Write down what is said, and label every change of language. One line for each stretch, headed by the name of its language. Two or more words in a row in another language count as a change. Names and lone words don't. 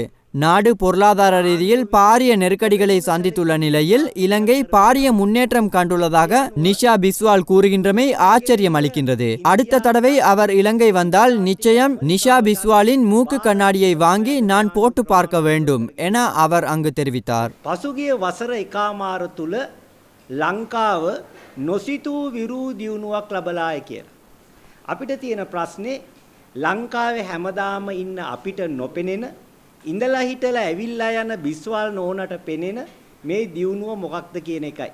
Tamil: நாடு பொருளாதார ரீதியில் பாரிய நெருக்கடிகளை சந்தித்துள்ள நிலையில் இலங்கை பாரிய முன்னேற்றம் கண்டுள்ளதாக நிஷா பிஸ்வால் கூறுகின்றமை ஆச்சரியம் அளிக்கின்றது. அடுத்த தடவை அவர் இலங்கை வந்தால் நிச்சயம் நிஷா பிஸ்வாலின் மூக்கு கண்ணாடியை வாங்கி நான் போட்டு பார்க்க வேண்டும் என அவர் அங்கு தெரிவித்தார்.
Sinhala: පසුගිය වසර එකමාර තුල ලංකාව නොසිතූ විරූ දියුණුවක් ලබලායි කියලා. අපිට තියෙන ප්‍රශ්නේ ලංකාවේ හැමදාම ඉන්න අපිට නොපෙනෙන ඉඳලා හිටලා ඇවිල්ලා යන බිස්වාල් නෝනට පෙනෙන මේ දියුණුව මොකක්ද කියන එකයි.